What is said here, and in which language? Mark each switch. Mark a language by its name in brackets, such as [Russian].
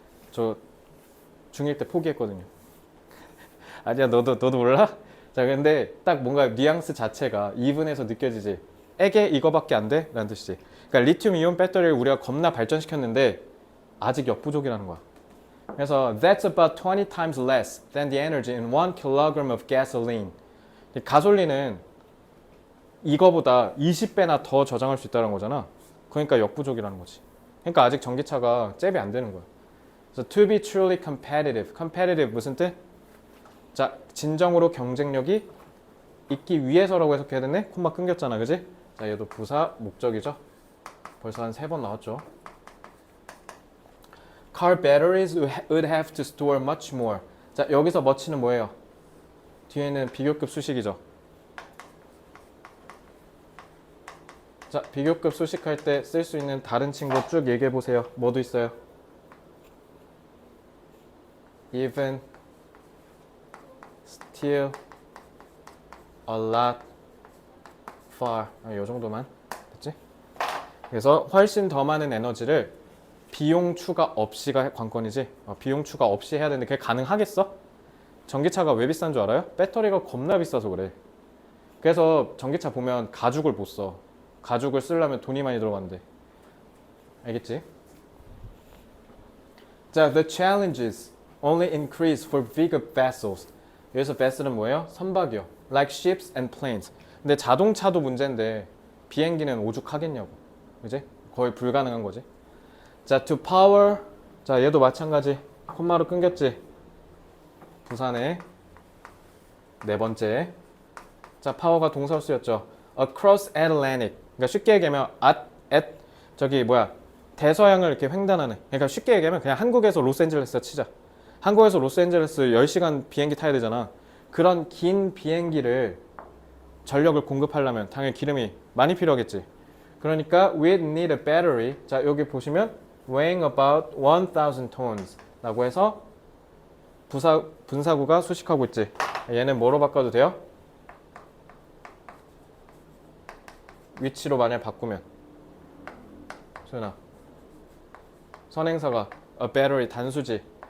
[Korean] 저 중1 때 포기했거든요. 아니야, 너도 몰라? 자, 근데 딱 뭔가 뉘앙스 자체가 이분에서 느껴지지. 에게 이거밖에 안 돼? 라는 뜻이지. 그러니까 리튬 이온 배터리를 우리가 겁나 발전시켰는데 아직 역부족이라는 거야. [English] 그래서 that's about 20 times less than the energy in 1 kilogram of gasoline. [Korean] 가솔린은 이거보다 20배나 더 저장할 수 있다는 거잖아. 그러니까 역부족이라는 거지. 그러니까 아직 전기차가 잽이 안 되는 거야. [English] 그래서 to be truly competitive. [Korean] competitive 무슨 뜻? 자, 진정으로 경쟁력이 있기 위해서라고 해석해야 되네? 콤마 끊겼잖아, 그지? 자, 얘도 부사 목적이죠. 벌써 한 3번 나왔죠. [English] Car batteries would have to store much more. [Korean] 자, 여기서 much는 뭐예요? 뒤에는 비교급 수식이죠. 자, 비교급 수식할 때 쓸 수 있는 다른 친구 쭉 얘기해 보세요. 뭐도 있어요? [English] Even, still, a lot, far. [Korean] 이 정도만 됐지? 그래서 훨씬 더 많은 에너지를 비용 추가 없이가 관건이지. 비용 추가 없이 해야 되는데 그게 가능하겠어? 전기차가 왜 비싼 줄 알아요? 배터리가 겁나 비싸서 그래. 그래서 전기차 보면 가죽을 못 써. 가죽을 쓰려면 돈이 많이 들어간대. 알겠지? [English] 자, the challenges only increase for bigger vessels. [Korean] 여기서 vessel은 뭐예요? 선박이요. [English] Like ships and planes. [Korean] 근데 자동차도 문제인데 비행기는 오죽하겠냐고. 그지? 거의 불가능한 거지. 자, [English] to power. [Korean] 자, 얘도 마찬가지. 콤마로 끊겼지. 부산에 네 번째. 자, 파워가 동사로 쓰였죠. [English] Across Atlantic. [Korean] 그러니까 쉽게 얘기하면 저기 뭐야 대서양을 이렇게 횡단하는. 그러니까 쉽게 얘기하면 그냥 한국에서 로스앤젤레스 치자. 한국에서 로스앤젤레스 10시간 비행기 타야 되잖아. 그런 긴 비행기를 전력을 공급하려면 당연히 기름이 많이 필요하겠지. [English] 그러니까 we'd need a battery. [Korean] 자, 여기 보시면 [English] weighing about 1000 tons [Korean] 라고 해서 분사구가 수식하고 있지. 얘는 뭐로 바꿔도 돼요? 위치로 만약 바꾸면 소연아 선행사가 a battery 단수지.